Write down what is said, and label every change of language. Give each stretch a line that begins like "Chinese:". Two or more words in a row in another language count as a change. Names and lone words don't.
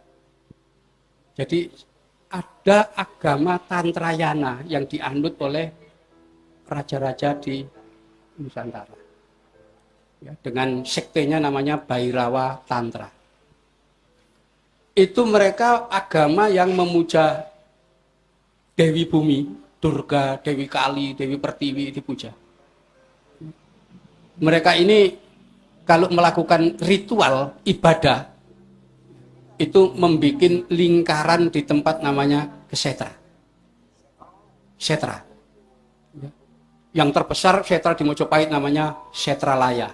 Indonesian: Jadi ada agama Tantrayana yang dianut oleh raja-raja di Nusantara, ya, dengan sektenya namanya Bhairawa Tantra. Itu mereka agama yang memuja Dewi Bumi, Durga, Dewi Kali, Dewi Pertiwi dipuja. Mereka ini kalau melakukan ritual ibadah itu membuat lingkaran di tempat namanya Kesetra. Setra. Yang terbesar setra di Mojopahit namanya Setralaya.